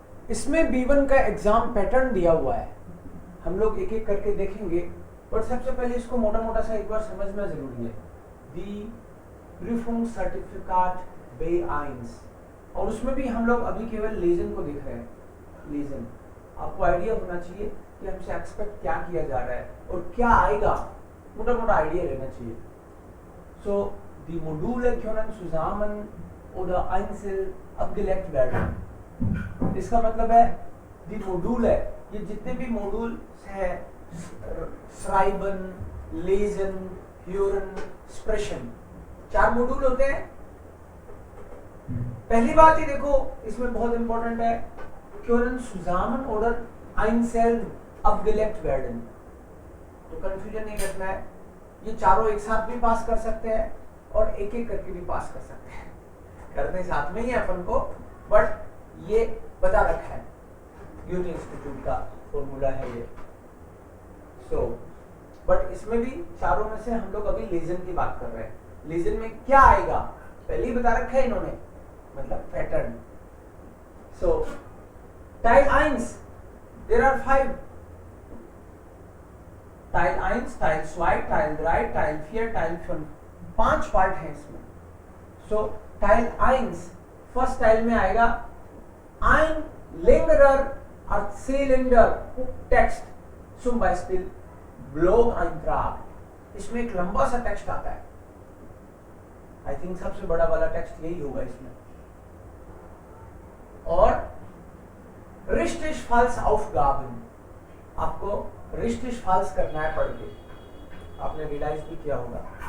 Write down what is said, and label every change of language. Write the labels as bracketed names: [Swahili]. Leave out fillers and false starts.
[Hindi] इसमें B1 का exam pattern दिया हुआ है, हम लोग एक एक करके देखेंगे, बट सबसे पहले इसको मोटा मोटा सा एक बार समझना जरूरी है। दी Prüfungszertifikat B1, और उसमें भी हम लोग अभी केवल लेजन को देख रहे हैं। लेजन आपको आइडिया होना चाहिए कि हमसे एक्सपेक्ट क्या किया जा रहा है और क्या आएगा, मोटा मोटा आइडिया रहना चाहिए। [German] सो दी Module können zusammen oder einzeln abgelegt werden। [Hindi] इसका मतलब है दी मॉड्यूल है, ये जितने भी मॉड्यूल है, श्राइबन, लेजन, ह्यूरन, स्प्रेशन, 4 मॉड्यूल होते हैं। पहली बात ही देखो इसमें बहुत इंपॉर्टेंट है, [German] können zusammen oder einzeln abgelegt werden। [Hindi] तो कंफ्यूजन नहीं रखना है, ये चारों एक साथ भी पास कर सकते हैं और एक एक करके भी पास कर सकते हैं, करने साथ में ही अपन को, बट ये बता रखा है, यूटी इंस्टीट्यूट का फॉर्मूला है ये। सो बट इसमें भी चारों में से हम लोग अभी लेजन की बात कर रहे हैं। लेजन में क्या आएगा पहले ही बता रखा है इन्होंने, मतलब pattern. So tile 1 there are 5, tile 1, tile 2, tile 3, tile 4, tile 5, 5 part है इसमें। सो टाइल 1 फर्स्ट टाइल में आएगा [German] ein längerer Erzählender Text, zum Beispiel Blog-Eintrag। [Hindi] इसमें एक लंबा सा टेक्स्ट आता है, आई थिंक सबसे बड़ा वाला टेक्स्ट यही होगा इसमें। और [German] richtig falsch Aufgaben, [Hindi] आपको richtig falsch करना है पढ़ के, आपने रियलाइज भी किया होगा।